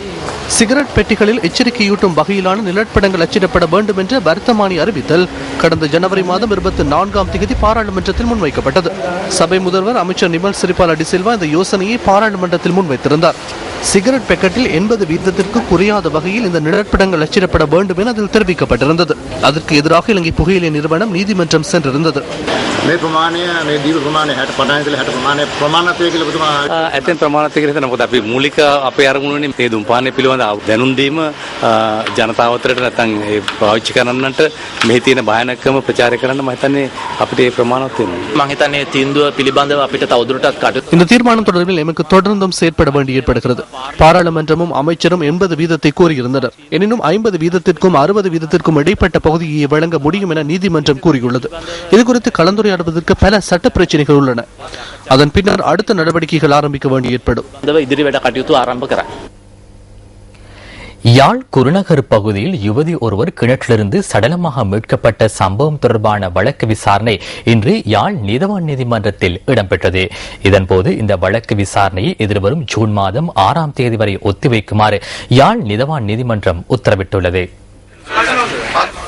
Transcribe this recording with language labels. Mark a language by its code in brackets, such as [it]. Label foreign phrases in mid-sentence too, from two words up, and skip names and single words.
[ta] சிகரெட் பெட்டிகளில் எச்சரிக்கையூட்டும் வகையிலான நிழற்படங்கள் அச்சிடப்பட வேண்டும் என்ற வர்த்தமானி அறிவித்தல் கடந்த ஜனவரி மாதம் 24ஆம் தேதி பாராளுமன்றத்தில் முன்வைக்கப்பட்டது. சபை முதல்வர் அமைச்சர் நிமல் சிறிபால டி சில்வா இந்த யோசனையை பாராளுமன்றத்தில் முன்வைத்திருந்தார். சிகரெட் பாக்கெட்டில் 80 வீதத்திற்கு குறையாத வகையில் இந்த நிழற்படங்கள் அச்சிடப்பட வேண்டும் என அதில் தெரிவிக்கப்பட்டிருந்தது. அதற்கு எதிராக இலங்கை புகையிலை நிறுவனம் நீதிமன்றம் சென்றிருந்தது. [si] ඇතැන් ප්‍රමාණයක් කියලා හිතනවා. මොකද අපි මූලික අපේ අරමුණනේ මේ දුම්පානය පිළිබඳ දැනුම් දීම ජනතාව අතරට නැත්නම් ඒ පාවිච්චි කරන්නන්ට මෙහි තියෙන භයානකම ප්‍රචාරය කරන්න මම හිතන්නේ අපිට ඒ ප්‍රමාණවත් වෙනවා. මම හිතන්නේ තීන්දුව පිළිබඳව අපිට තවදුරටත් කටයුතු [ta] இந்த தீர்மானம் தொடர்பில் எமக்கு தொடர்ந்தும் செயற்பட வேண்டி ஏற்படுகிறது. பாராளுமன்றமும் அமைச்சரும் 80 வீதத்தை கோரியிருந்தனர். எனினும் 50 வீதத்திற்கும் 60 வீதத்திற்கும் இடைப்பட்ட பகுதியை வழங்க முடியும் என நீதிமன்றம் கூறியுள்ளது. இதுகுறித்து கலந்துரையாடுவதற்கு பல சட்ட பிரச்சனைகள் உள்ளன. அதன் பின்னர் அடுத்த நடவடிக்கைகள் ஆரம்பிக்க வேண்டி ஏற்படும். [si] ඉදිරි වැඩ කටයුතු ආරම්භ කරා. [ta] யாழ் குருநகர் பகுதியில் யுவதி ஒருவர் கிணற்றிலிருந்து சடலமாக மீட்கப்பட்ட சம்பவம் தொடர்பான வழக்கு விசாரணை இன்று யாழ் நீதவான் நீதிமன்றத்தில் இடம்பெற்றது. இதன்போது இந்த வழக்கு விசாரணையை எதிர்வரும் ஜூன் மாதம் 6ஆம் தேதி வரை ஒத்திவைக்குமாறு யாழ் நீதவான் நீதிமன்றம் உத்தரவிட்டுள்ளது.